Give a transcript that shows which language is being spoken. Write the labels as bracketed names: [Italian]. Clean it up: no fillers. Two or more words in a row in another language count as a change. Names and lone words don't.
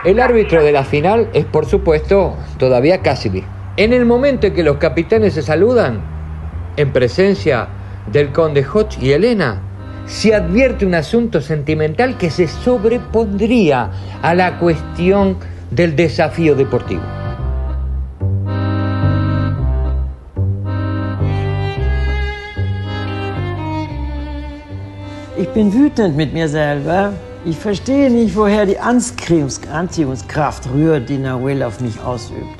[Spanish] El árbitro de la final es, por supuesto, todavía Cassidy. En el momento en que los capitanes se saludan, en presencia del conde Hodge y Elena, se advierte un asunto sentimental que se sobrepondría a la cuestión del desafío deportivo. [German] Ich bin wütend mit mir selber. Ich verstehe nicht, woher die Anziehungskraft rührt, die Nahuel auf mich ausübt.